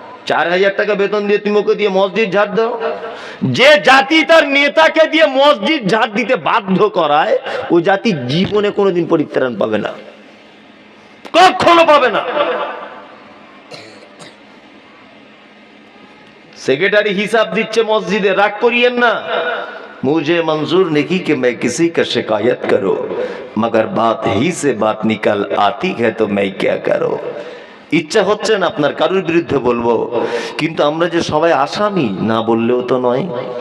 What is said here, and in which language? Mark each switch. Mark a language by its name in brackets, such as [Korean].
[Bangla] 4000 টাকা বেতন দিয়ে তুমি ওকে দিয়ে মসজিদ ঝাড় দাও। যে জাতি তার নেতাকে দিয়ে মসজিদ ঝাড় দিতে বাধ্য করায় ও জাতি জীবনে কোনোদিন পরিত্রাণ পাবে না, কখনো পাবে না। সেক্রেটারি হিসাব দিচ্ছে মসজিদে, রাগ করিয়েন না। [Hindi] मुझे मंजूर नहीं कि मैं किसी का शिकायत करूं, मगर बात ही से बात निकल आती है तो मैं क्या करूं। [Bangla] ইচ্ছা হচ্ছে না আপনার কারোর বিরুদ্ধে বলবো, কিন্তু আমরা যে সবাই আসামি না বললেও তো নয়।